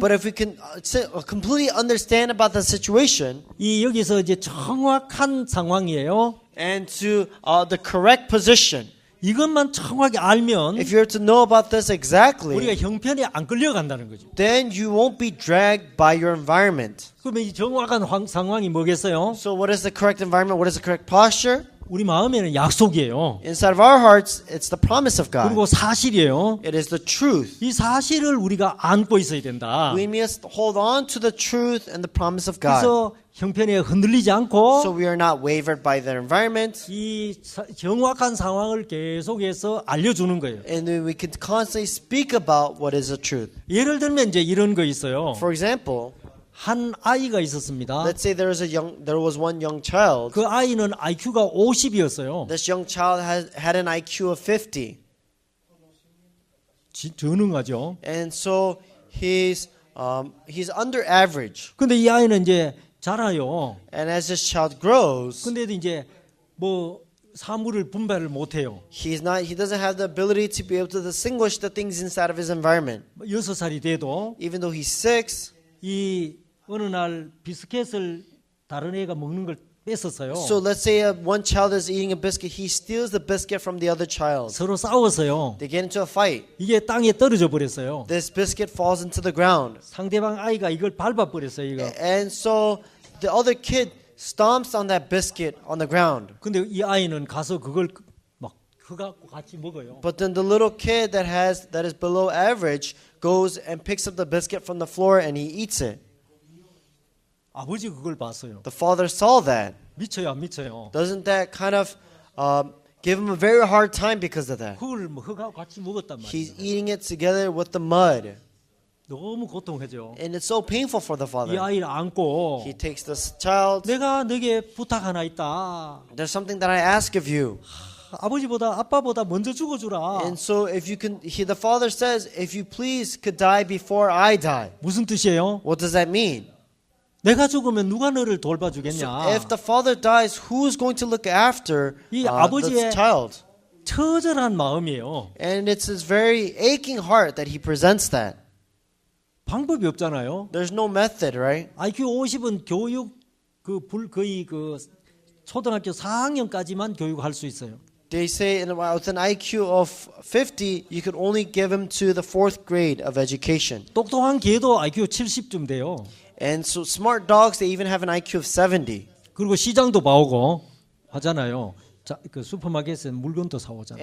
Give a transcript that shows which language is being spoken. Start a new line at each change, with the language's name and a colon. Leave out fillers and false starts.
English: But if we can completely understand about the situation
Korean: 이 여기서 이제 정확한 상황이에요.
English: and to the correct position,
Korean: 이것만 정확히 알면
English: if you're to know about this exactly,
Korean: 우리가 형편에 안 끌려간다는 거죠.
English: then you won't be dragged by your environment.
Korean: 그러면 이 정확한 상황이 뭐겠어요?
English: So what is the correct environment? What is the correct posture?
Korean: 우리 마음에는 약속이에요.
English: Inside of our hearts, it's the promise of God.
Korean: 그리고 사실이에요.
English: It is the truth.
Korean: 이 사실을 우리가 안고 있어야 된다.
English: We must hold on to the truth and the promise of God.
Korean: 그래서 형편에 흔들리지 않고
English: So we are not wavered by the environment.
Korean: 이 정확한 상황을 계속해서 알려주는 거예요.
English: And we can constantly speak about what is the truth.
Korean: 예를 들면 이제 이런 거 있어요.
English: For example,
Korean: 한 아이가 있었습니다.
English: let's say there was one young child.
Korean: 그 아이는 IQ가 50이었어요.
English: This young child had an IQ of 50.
Korean: 전능하죠.
English: And so he's under average.
Korean: 근데 이 아이는 이제 자라요.
English: And as this child grows,
Korean: 근데도 이제 뭐 사물을 분별을 못 해요.
English: he doesn't have the ability to be able to distinguish the things inside of his environment.
Korean: 6살이 돼도
English: Even though he's 6,
Korean: 이 어느 날 비스켓을 다른 애가 먹는 걸 뺏었어요.
English: so let's say one child is eating a biscuit, he steals the biscuit from the other child.
Korean: 서로 싸웠어요.
English: They get into a fight.
Korean: 이게 땅에 떨어져 버렸어요.
English: This biscuit falls into the ground.
Korean: 상대방 아이가 이걸 밟아 버렸어요. 이거.
English: And so the other kid stomps on that biscuit on the ground.
Korean: 근데 이 아이는 가서 그걸 막 그갖고 같이 먹어요.
English: But then the little kid that is below average goes and picks up the biscuit from the floor and he eats it.
Korean: 아버지 그걸 봤어요.
English: The father saw that.
Korean: 미쳐요, 안 미쳐요?
English: Doesn't that kind of give him a very hard time because of that?
Korean: 그걸 뭐 흙하고 같이 먹었단
English: He's eating it together with the mud.
Korean: 너무 고통하죠.
English: And it's so painful for the father.
Korean: 아이를 안고
English: He takes this child.
Korean: 내가 너에게 부탁 하나 있다.
English: There's something that I ask of you.
Korean: 아버지보다 아빠보다 먼저 죽어주라.
English: And so if you can, the father says, if you please could die before I die.
Korean: 무슨 뜻이에요?
English: What does that mean?
Korean: 내가 죽으면 누가 너를
English: So
Korean: 돌봐주겠냐?
English: if the father dies, who is going to look after
Korean: 이
English: the
Korean: 아버지의
English: child?
Korean: 처절한 마음이에요.
English: And it's his very aching heart that he presents that.
Korean: 방법이 없잖아요.
English: There's no method, right?
Korean: IQ 50은 교육 거의 초등학교 4학년까지만 교육할 수 있어요.
English: They say with an IQ of 50, you could only give him to the 4th grade of education.
Korean: 똑똑한 개도 IQ 70쯤 돼요.
English: And so smart dogs, they even have an IQ of 70.
Korean: 그리고 시장도 봐오고 하잖아요. 자, 그 슈퍼마켓에서 물건도 사오잖아요.